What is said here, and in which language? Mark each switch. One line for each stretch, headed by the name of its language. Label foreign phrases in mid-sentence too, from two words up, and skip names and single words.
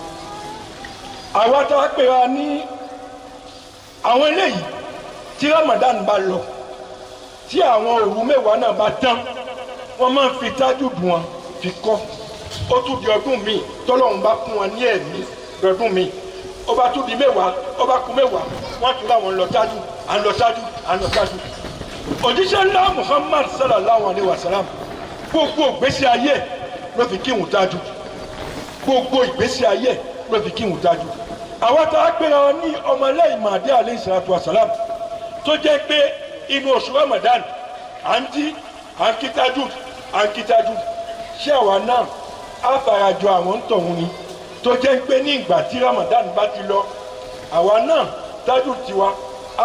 Yoruba: àwa tá a pè wá ní àwọn eléyìí tí Ramadan bá lọ tí àwọn òru mẹ́wàá náà bá tán wọ́n máa ń fi Tahajjud wọn fi kọ́ ó tún di ọdún míì tọ́lọ́run bá fún wọn ní ẹ̀mí lọ́dún míì ó bá tún di mẹ́wàá ó bá kù mẹ́wàá wọ́n tún láwọn lọ Tahajjud à ń lọ Tahajjud à ń lọ Tahajjud. òjíṣẹ́ ńlá Muhammad
Arabic: صلى الله عليه وسلم
Yoruba: gbogbo ìgbésí ayé ló fi kírun Tahajjud gbogbo ìgbésí ayé ló fi kírun Tahajjud. àwọn tá a gbéra wọn ní ọmọlẹ́yìn Mahdi
Arabic: عليه الصلاة والسلام
Yoruba: tó jẹ́ pé inú oṣù Ramadan à ń jí à ń kí Tahajjud à ń kí Tahajjud ṣé àwa náà á farajọ àwọn tọ̀hún ni tó jẹ́ pé ní ìgbà tí Ramadan bá ti lọ àwa náà Tahajjud tiwa á